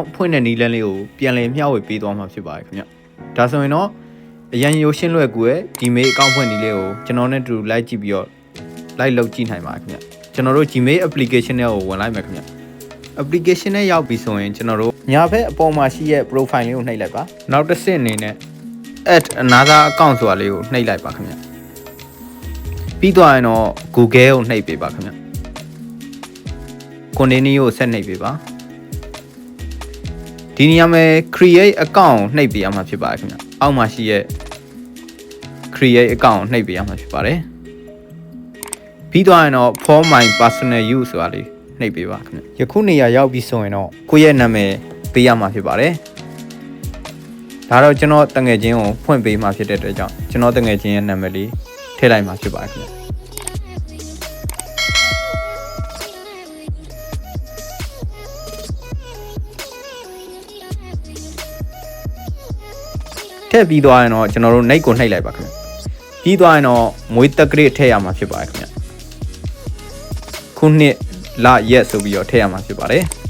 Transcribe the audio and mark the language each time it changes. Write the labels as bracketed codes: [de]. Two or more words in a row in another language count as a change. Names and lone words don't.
[my] ဖွင့်တဲ့နည်းလမ်းလေးကိုပြန်လည်မျှဝေပေးသွားမှာဖြစ်ပါတယ်ခင်ဗျဒါဆိုရင်တော့အရင်ရိုးရှင်းလွယ်ကူရဲ့ Gmail account ဖွင့်နည်းလေးကိုကျွန်တော်နဲ့တူလိုက်ကြည့်ပြီးတော့လိုက်လုပ်ကြည့်နိုင်ပါတယ်ခင်ဗျကျွန်တော်တို့ Gmail application နဲ့ကိုဝင်လိုက်မယ်ခင်ဗျ application နဲ့ရောက်ပြီဆိုရင်ကျွန်တော်တို့ညာဘက်အပေါ်မှာရှိရဲ့ profile လေးကိုနှိပ်လိုက်ပါနောက်တစ်ဆင့်အနေနဲ့ [en] add another account [my] ဆိုတာလေးကိုနှိပ်လိုက်ပါခင်ဗျပြီးသွားရင်တော့ Google ကိုနှိပ်ပေးပါခင်ဗျ continue ကိုဆက်နှိပ်ပေးပါဒီနေရာမှာ [en] create account [my] နှိပ်ပေးရမှာဖြစ်ပါတယ်ခင်ဗျအောက်မှာရှိရဲ့ [en] create account [my] နှိပ်ပေးရမှာဖြစ်ပါတယ်ပြီးသွားရင်တော့ [en] for my personal use [my] ဆိုတာလေးနှိပ်ပေးပါခင်ဗျယခုနေရာရောက်ပြီဆိုရင်တော့ကိုယ့်ရဲ့နာမည်ပေးရမှာဖြစ်ပါတယ်ဒါတော့ကျွန်တော်တငယ်ချင်းကိုဖွင့်ပေးမှာဖြစ်တဲ့အတွက်ကြောင့်ကျွန်တော်တငယ်ချင်းရဲ့နာမည်လေးထည့်လိုက်မှာဖြစ်ပါတယ်ခင်ဗျ ထည့်ပြီးသွားရင်တော့ကျွန်တော်တို့နှိပ်ကိုနှိပ်လိုက်ပါခင်ဗျပြီးသွားရင်တော့မွေးတက်ကလေးထည့်ရမှာဖြစ်ပါတယ်ခင်ဗျခုနှစ်လရက်ဆိုပြီးတော့ထည့်ရမှာဖြစ်ပါတယ်